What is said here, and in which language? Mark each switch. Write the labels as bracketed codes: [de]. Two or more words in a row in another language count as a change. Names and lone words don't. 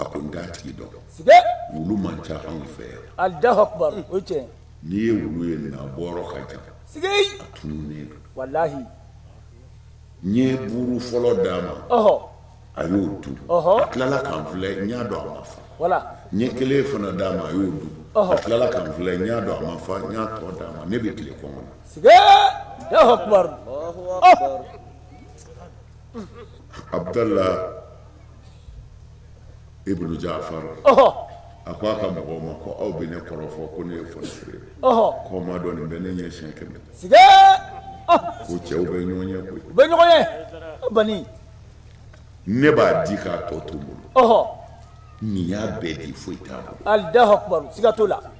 [bm] ko n t'a tigi dɔn wulu man ca anw fɛ yan n'i ye wulu ye nin a bɔyɔrɔ ka jan a tununnen don n ye buuru fɔlɔ d'a ma a y'o dun a tilala k'an filɛ n y'a dɔn a ma fa n ye kelen fana d'a ma a y'o dun a tilala k'an filɛ n y'a dɔn a ma fa n y'a tɔ d'a ma ne bɛ tile kɔngɔ na abdallah ibnu jafar a ko a ka mɔgɔw ma ko aw bɛ ne kɔrɔfɔ ko ne ye fɔnisere k'aw ma dɔn nin bɛ ne ɲɛ siɲɛ 100 ko cɛw bɛ ɲɔgɔn ye koyi ne b'a di k'a tɔ to n bolo nin y'a bɛɛ di foyi t'a bolo